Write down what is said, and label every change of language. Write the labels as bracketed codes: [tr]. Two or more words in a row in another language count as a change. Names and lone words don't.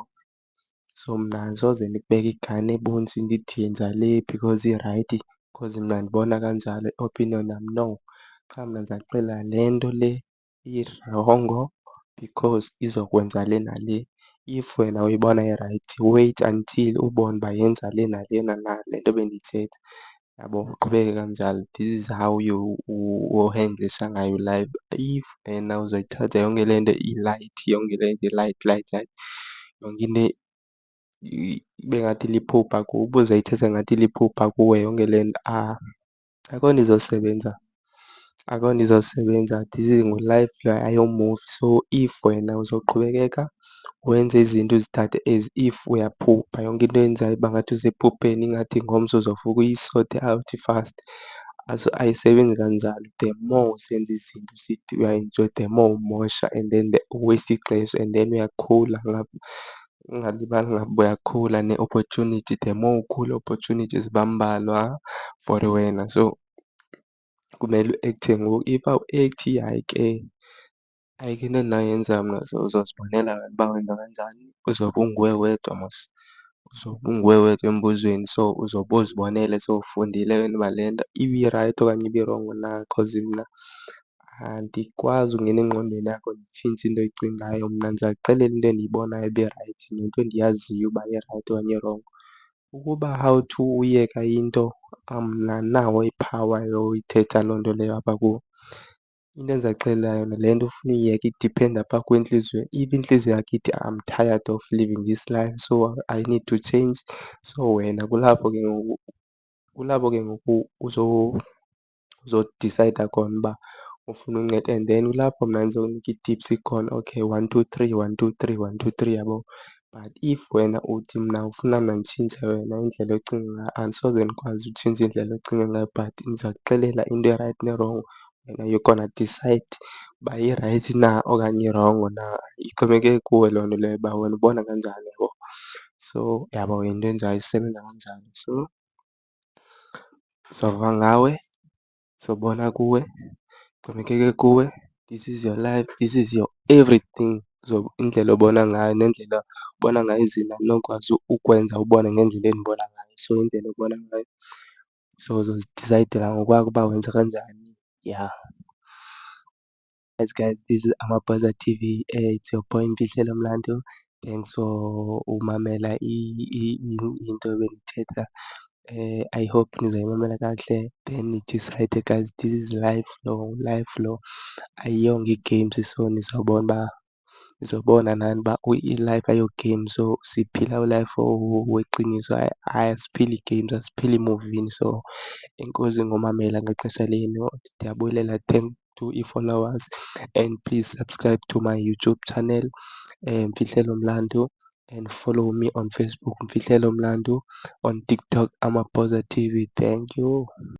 [xh] So mna asoze ndikubeke igani ebunzi ndithi yenza le because irayithi because mna ndibona kanjalo, i-opinion yam, no. Qha mna ndizakuxelela le nto le irongo because izokwenza le nale. If wena uyibona irayithi [en] wait until [xh] ubone uba yenza le nale nale nto bendiyithetha. yabo, uqhubeke kanjalo. This is how o-handle-isha ngayo life. If uzoyithatha yonke le nto i-light, yonke le nto i- [en] light light [xh] light, yonke into ibe ngathi liphupha kuwe, ubuzoyithatha ngathi liphupha kuwe yonke le nto, akukho nto izosebenza, akukho nto izosebenza. [en] This is [xh] ngu-life lo, ayo-movie. So if wena uzoqhubekeka wenze izinto uzithathe [en] as if [xh] uyaphupha, yonke into oyenzayo iba ngathi usephupheni, ingathi ngomso uzovuka uyi-sort out fast. Ayisebenzi kanjalo. [en] The more [xh] usenza izinto usithi uya-enjoy, [en] the more [xh] umosha [en] and then [xh] u-waste ixesha [en] and then [xh] uyakhula ungalibali ngapha uyakhula ne-opportunity, [en] the more [xh] ukhula opportunities ziba mbalwa for wena. So kumele u-act-e ngoku. If awu-act-i, hhayi ke ayikho into endingayenza mna. So uzozibonela wena uba wenza kanjani, uzobe unguwe wedwa mos, uzobe unguwe wedwa embuzweni. So uzobe uzibonele sowufundile wena uba le nto ibirayithi okanye ibirongo na, cause mna andikwazi ungena engqondweni yakho nditshintshe into oyicingayo. Mna ndiza kuxelela into endiyibonayo uba irayithi nento endiyaziyo uba irayithi okanye irongo. Ukuba [en] how to [xh] uyeka into, mna andinawo i-power yoyithetha loo nto leyo apha kuwe. Into endizakuxelela yona, le nto ufuna uyiyeka idiphenda apha kuwe entliziyweni. [en] If [xh] intliziyo yakho ithi [en] I'm tired of living this life, so I need to change, so [xh] wena kulapho ke ngoku uzodisayida khona uba ufuna unceda. And then kulapho mna ndizokunika ii-tips khona, okay 1 2 3 1 2 3 1 2 3, yabo. [en] But if [xh] wena uthi mna ufuna mna nditshintshe wena indlela ocinga ngayo, andisoze ndikwazi utshintsha indlela ocinga ngayo, but ndiza kuxelela into erayithi nerongo. Wena [en] you're gonna decide [xh] uba irayithi na okanye irongo na. Ixhomekeke kuwe loo nto leyo uba wena ubona kanjani, yabo. So yabo yinto enjalo, isebenza kanjalo. So ndizova ngawe, ndizobona kuwe, ixhomekeke kuwe. [en] This is your life, this is your everything. [xh] Indlela obona ngayo nendlela obona ngayo izinto andinokwazi ukwenza ubone ngendlela endibona ngayo. So indlela obona ngayo, so uzozidisayidela ngokwakho uba wenza kanjani, [en] yeah. Guys, this is Amapoza TV. It's your boy Mfihlelo Mlandu. Thanks for [xh] umamela into ebendithetha. [en] I hope [xh] nizayimamela kakuhle [en] then nidisayide guys. This is life [xh] lo, life lo, ayiyongo ii-games. So nizobona nani uba i-life ayo-game. So siphila u-life weqiniso, asiphili ii-games, asiphili emuvini. So enkosi ngomamela ngexesha lenu. Ndiyabulela, [en] thank to i-followers and please subscribe to my YouTube channel, Mfihlelo Mlandu, and follow me on Facebook, Mfihlelo Mlandu, on TikTok, Amapoza TV. Thank you.